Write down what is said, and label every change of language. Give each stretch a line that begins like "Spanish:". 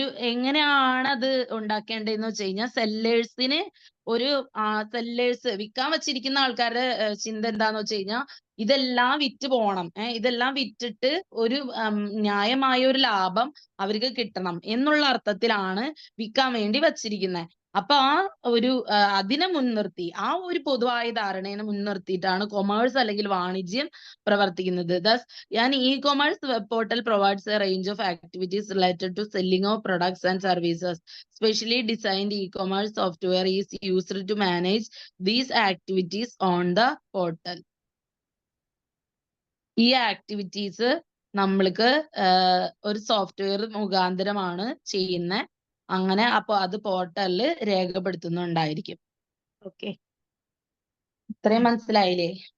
Malayalam: എങ്ങനെയാണ് അത് ഉണ്ടാക്കേണ്ടതെന്ന് വെച്ച് കഴിഞ്ഞാൽ സെല്ലേഴ്സിന് സെല്ലേഴ്സ് വിൽക്കാൻ വെച്ചിരിക്കുന്ന ആൾക്കാരുടെ ചിന്ത എന്താന്ന് വെച്ച് കഴിഞ്ഞാൽ ഇതെല്ലാം വിറ്റ് പോണം, ഇതെല്ലാം വിറ്റിട്ട് ഒരു ന്യായമായ ഒരു ലാഭം അവർക്ക് കിട്ടണം എന്നുള്ള അർത്ഥത്തിലാണ് വിൽക്കാൻ വേണ്ടി വച്ചിരിക്കുന്നത്. അപ്പൊ അതിനെ മുൻനിർത്തി, ആ ഒരു പൊതുവായ ധാരണയെ മുൻനിർത്തിയിട്ടാണ് കൊമേഴ്സ് അല്ലെങ്കിൽ വാണിജ്യം പ്രവർത്തിക്കുന്നത്.
English: An e-commerce web portal provides a range of activities related to selling of products and services. Specially designed e-commerce software is used to manage these activities on the portal.
Malayalam: ഈ ആക്ടിവിറ്റീസ് നമ്മൾക്ക് ഒരു software മുഖാന്തരമാണ് ചെയ്യുന്നത്. അങ്ങനെ അപ്പൊ അത് പോർട്ടലിൽ രേഖപ്പെടുത്തുന്നുണ്ടായിരിക്കും. Okay, ഇത്രയും മനസ്സിലായില്ലേ?